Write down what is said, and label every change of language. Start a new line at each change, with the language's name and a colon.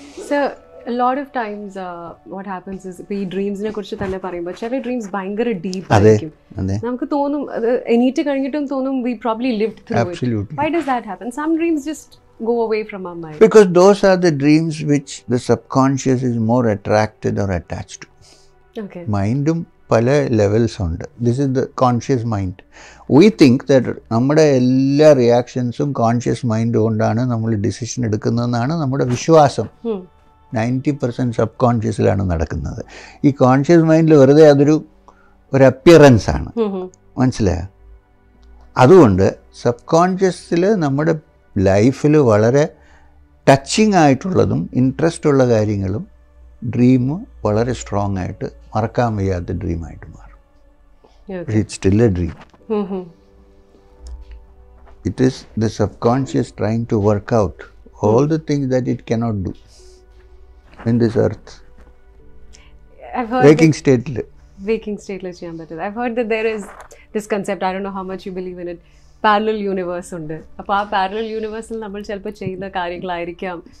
English: So a lot of times what happens is
Malayalam: ഈ ഡ്രീംസിനെ കുറിച്ച് തന്നെ പറയുമ്പോൾ ചില ഡ്രീംസ് ഭയങ്കര ഡീപ്പ് ആയിരിക്കും. നമുക്ക് തോന്നും അത് എണീറ്റ് കഴിഞ്ഞിട്ടും തോന്നും
English: we probably lived through it. Why does that happen? Some dreams just go away from our mind. Because those are the dreams which the subconscious is more attracted or attached to. Okay.
Malayalam: മൈൻഡും പല levels ഉണ്ട്.
English: This is the conscious mind. We think that
Malayalam: നമ്മുടെ എല്ലാ റിയാക്ഷൻസും conscious mind കൊണ്ടാണ് നമ്മൾ decision എടുക്കുന്നതെന്നാണ് നമ്മുടെ വിശ്വാസം. 90% sub കോൺഷ്യസിലാണ് നടക്കുന്നത്. ഈ കോൺഷ്യസ് മൈൻഡിൽ വെറുതെ അതൊരു അപ്പിയറൻസ് ആണ്, മനസ്സിലായോ? അതുകൊണ്ട് സബ് കോൺഷ്യസിൽ നമ്മുടെ ലൈഫിൽ വളരെ ടച്ചിങ് ആയിട്ടുള്ളതും ഇൻട്രസ്റ്റ് ഉള്ള കാര്യങ്ങളും ഡ്രീം വളരെ സ്ട്രോങ് ആയിട്ട് മറക്കാൻ വയ്യാത്ത ഡ്രീമായിട്ട് മാറും.
English: It's still a dream. It is the subconscious trying to work out all the things that it cannot do in this earth. I've heard waking state
Malayalam: ചെയ്യാൻ പറ്റില്ല.
English: I've heard that there is this concept, I don't know how much you believe in it, parallel universe ഉണ്ട്.
Malayalam: അപ്പോൾ ആ parallel universeൽ നമ്മൾ ചിലപ്പോൾ ചെയ്യുന്ന കാര്യങ്ങളായിരിക്കാം